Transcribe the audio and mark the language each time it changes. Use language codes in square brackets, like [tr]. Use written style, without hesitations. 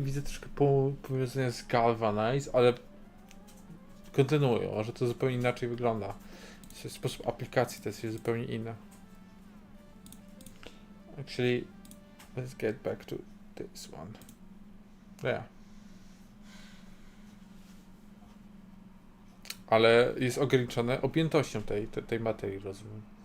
[pl] Widzę troszkę powiązania z Galvanize, ale kontynuują, że to zupełnie inaczej wygląda. Sposób aplikacji to jest zupełnie inny. [en] Actually, let's get back to this one. Yeah. [pl] Ale jest ograniczone objętością tej materii, rozumiem.